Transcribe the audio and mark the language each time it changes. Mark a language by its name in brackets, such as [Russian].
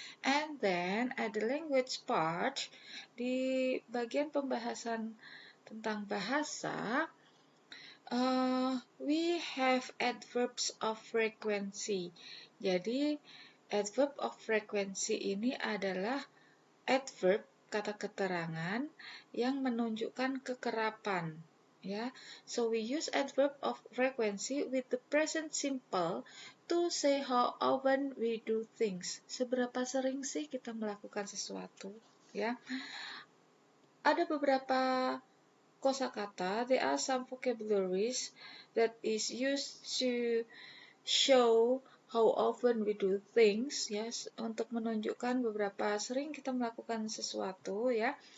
[English] And then at the language part, [Indonesian] di bagian pembahasan tentang bahasa, [English] we have adverbs of frequency. [Indonesian] Jadi, adverb of frequency ini adalah adverb, kata keterangan, yang menunjukkan kekerapan. [English] Ya, so we use adverb of frequency with the present simple to say how often we do things. [Indonesian] Seberapa sering sih kita melakukan sesuatu? Ya, ada beberapa kosakata, [English] there are some vocabularies that is used to show how often we do things, ya, [Indonesian] untuk menunjukkan beberapa sering kita melakukan sesuatu, ya.